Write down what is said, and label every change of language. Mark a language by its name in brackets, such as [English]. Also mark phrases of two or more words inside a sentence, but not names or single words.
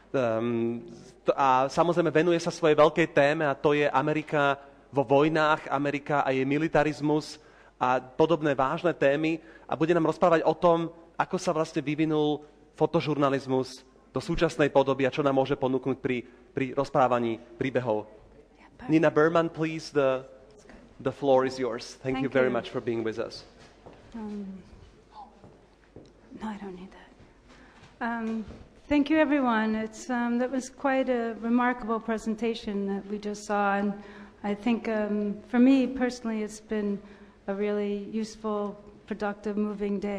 [Slovak] A samozrejme venuje sa svojej veľkej téme a to je Amerika vo vojnách, Amerika a jej militarizmus a podobné vážne témy a bude nám rozprávať o tom, ako sa vlastne vyvinul fotožurnalizmus do súčasnej podoby a čo nám môže ponúknuť pri rozprávaní príbehov. [English] Nina Berman, please, the floor is yours. Thank you very much for being with us. No, I don't need that. Thank you, everyone. That was quite a remarkable presentation that we just saw, and I think for me personally, it's been a really useful, productive, moving day.